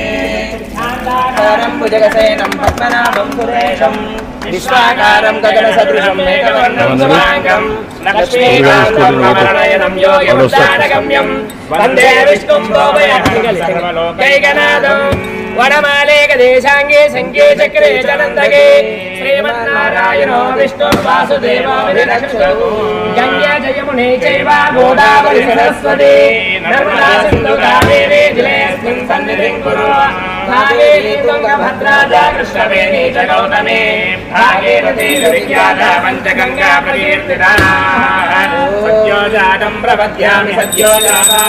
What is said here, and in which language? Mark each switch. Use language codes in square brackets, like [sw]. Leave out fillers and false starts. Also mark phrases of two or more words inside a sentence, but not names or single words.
[sa] भुजगसेनं पद्मनाभं सुरेशं विश्वाकारं गगनसदृशं मेघवर्णं शुभाङ्गं लक्ष्मीकान्तं योगिमुद्रानगम्यं वन्दे विष्णुं भोवयहं सर्वलोकैकनाथं वनमाले गदेशाङ्गे शङ्खे चक्रे च नन्दके శ్రీమన్నారాయణో విష్ణుర్వాసుదేవో విరక్షతు గంగే జయమునే చైవ గోదావరి సరస్వతి నర్మదా సింధు కావేరీ జలేస్మిన్ సన్నిధిం కురు కావేరీ తుంగభద్రా చ కృష్ణవేణీ చ గౌతమి భాగీరథీ విఖ్యాత పంచగంగా ప్రకీర్తితా సత్యోజాతం ప్రపద్యామి సత్యోజాతాయ